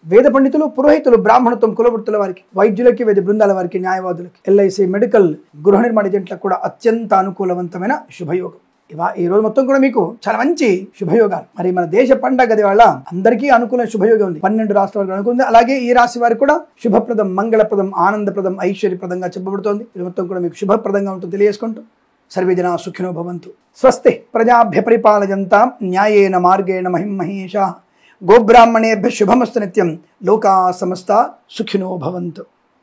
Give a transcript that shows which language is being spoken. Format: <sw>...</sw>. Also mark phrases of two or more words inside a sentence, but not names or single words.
<te>వేద పండితులు, పురోహితులు, బ్రాహ్మణత్వం, కులవృత్తుల వారికి, వైద్యులకి, వైద్య బృందాల వారికి, న్యాయవాదులకి, ఎల్ఐసి, మెడికల్, గృహ నిర్మాణ ఏజెంట్లకు కూడా అత్యంత అనుకూలవంతమైన శుభయోగం. ఈ రోజు మొత్తం కూడా మీకు చాలా మంచి శుభయోగాలు. మరి మన దేశ పండగ వల్ల అందరికీ అనుకూల శుభయోగం ఉంది. 12 రాష్ట్రాలకు అనుకుంది. అలాగే ఈ రాశి వారికి కూడా శుభప్రదం, మంగళప్రదం, ఆనందప్రదం, ఐశ్వర్యప్రదంగా చెప్పబడుతోంది. ఇది మొత్తం కూడా మీకు శుభప్రదంగా ఉంటుంది తెలియజేసుకుంటూ</te> <sa>సర్వే జనా సుఖినో భవంతు. స్వస్తి ప్రజాభ్య పరిపాలయంతాం న్యాయేన మార్గేణ మహిం మహేషాః. గోబ్రాహ్మణేభ్యః శుభమస్తు నిత్యం. లోకా సమస్తా సుఖినో భవంతు.</sa>